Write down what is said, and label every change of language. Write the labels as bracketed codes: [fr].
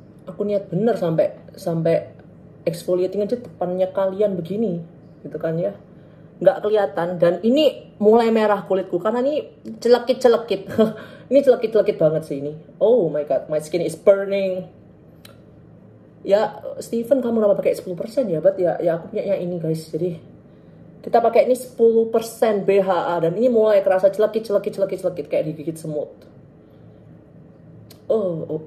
[id] Aku niat bener sampai exfoliating aja depannya kalian begini gitu kan ya, nggak kelihatan. Dan ini mulai merah kulitku karena ini celekit ini celekit banget sih ini. [en] Oh my god, my skin is burning. [id] Ya Steven, kamu kenapa pakai 10% ya? But ya aku punya yang ini guys. Jadi kita pakai ini 10% BHA dan ini mulai kerasa celekit kayak digigit semut. Oh.